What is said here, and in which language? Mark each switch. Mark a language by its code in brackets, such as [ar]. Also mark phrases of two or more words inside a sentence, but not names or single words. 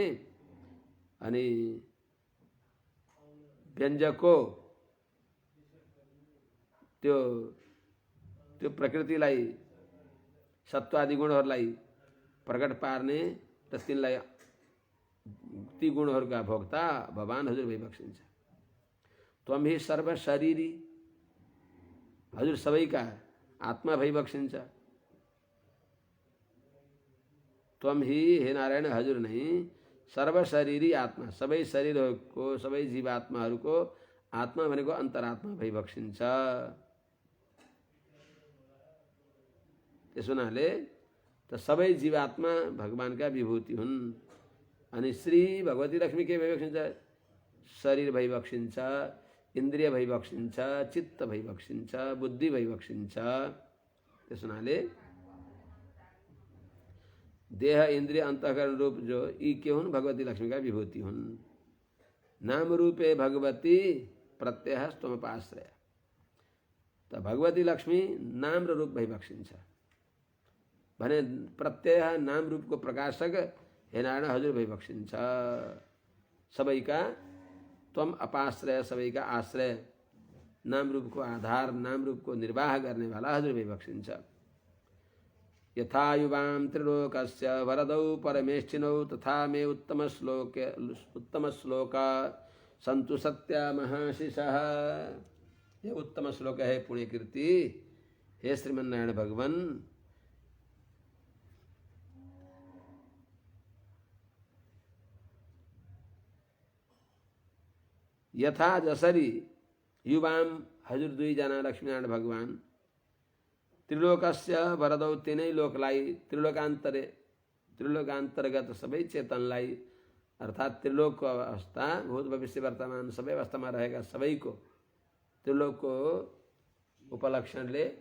[ne] अनि व्यञ्जको त्यो प्रकृतिलाई सत्वादि गुणहरूलाई प्रकट पार्ने र तिनलाई ती गुणहरूका भोक्ता भगवान हजुर भइबक्सिन्छ। [sa] त्वम ही सर्व शरीरी [ne] हजुर सबैका आत्मा भइबक्सिन्छ। [sa] त्वम ही [ne] हे नारायण हजुर नै सर्व शरीरी आत्मा सबै शरीरको सबै जीवात्माहरूको आत्मा भनेको अन्तरात्मा भइबक्सिन्छ। त्यसो हुनाले त सबै जीवात्मा भगवानका विभूति हुन्। अनि श्री भगवती लक्ष्मी के भइबक्सिन्छ शरीर भइबक्सिन्छ इन्द्रिय भइबक्सिन्छ चित्त भइबक्सिन्छ बुद्धि भइबक्सिन्छ। त्यसो हुनाले देह इंद्रिय अंतःकरण रूप जो यी के हुन् भगवती लक्ष्मी का विभूति हुन्। [sa] नाम रूपे भगवती प्रत्यय स्तमपाश्रय [ne] त भगवती लक्ष्मी नाम र रूप भइबक्सिन्छ भने प्रत्यय नाम रूप को प्रकाशक हे नारायण हजुर भइबक्सिन्छ। सबैका [sa] त्वम अपाश्रय [ne] सबैका आश्रय नाम रूप को आधार नाम रूप को निर्वाह गर्ने वाला हजुर भइबक्सिन्छ। [sa] यथा युवां त्रिलोकस्य वरदौ परमेष्ठिनौ तथा मे उत्तम श्लोक संतु सत्या महाशिषः। ये उत्तम श्लोक है पुण्य कीर्ति हे श्रीमन्नारायण भगवान [ne] यथा जसरी युवाम हजुर दुईजना लक्ष्मीनारायण भगवान [sa] त्रिलोकस्य वरदौ [ne] तिनै लोकलाई त्रिलोकान्तर्गत सबै चेतनलाई अर्थात् त्रिलोकको अवस्था भूत भविष्य वर्तमान सबै अवस्थामा रहेका सबैको त्रिलोकको उपलक्षणले